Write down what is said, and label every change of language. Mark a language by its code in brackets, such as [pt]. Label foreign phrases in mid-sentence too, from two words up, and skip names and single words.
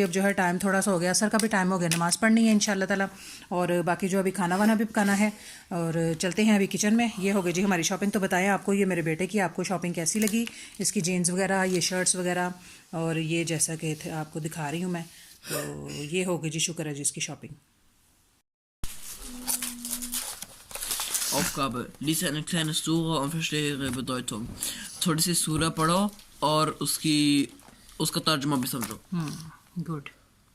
[hi] अब जो है टाइम थोड़ा सा हो गया, असर का भी टाइम हो गया, नमाज़ पढ़नी है [ar] إن شاء الله تعالى, [hi] और बाकी जो अभी खाना वाना भी पकाना है, और चलते हैं अभी किचन में। ये हो गई जी हमारी शॉपिंग। तो बताएं आपको ये मेरे बेटे की आपको शॉपिंग कैसी लगी, इसकी जीन्स वगैरह, ये शर्ट्स वगैरह, और ये जैसा कि आपको दिखा रही हूँ मैं, तो ये हो गई जी, शुक्र है जी इसकी शॉपिंग। [de] Aufgabe. Lies eine kleine Sura und verstehe ihre Bedeutung. [hi] थोड़ी सी सूरा पढ़ो और उसका तर्जुमा भी समझो. गुड.